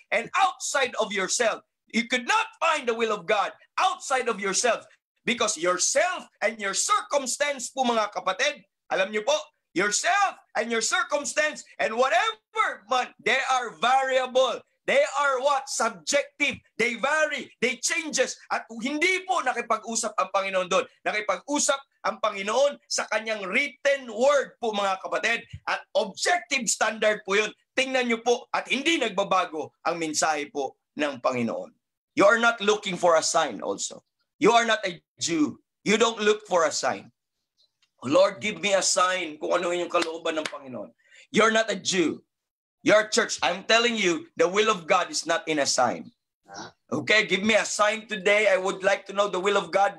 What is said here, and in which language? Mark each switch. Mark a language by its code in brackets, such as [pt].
[en] And outside of yourself, you could not find the will of God outside of yourself because yourself and your circumstance [tl] po, mga kapatid, alam niyo po, [en] yourself and your circumstance and whatever man, they are variable. They are what? Subjective. They vary. They changes. [tl] At hindi po nakipag-usap ang Panginoon doon. Nakipag-usap ang Panginoon sa kanyang written word po, mga kapatid. At objective standard po yun. Tingnan nyo po at hindi nagbabago ang mensahe po ng Panginoon. [en] You are not looking for a sign also. You are not a Jew. You don't look for a sign. Lord, give me a sign [tl] kung ano yung kalooban ng Panginoon. [en] You're not a Jew. Your church, I'm telling you, the will of God is not in a sign. Okay, give me a sign today. I would like to know the will of God.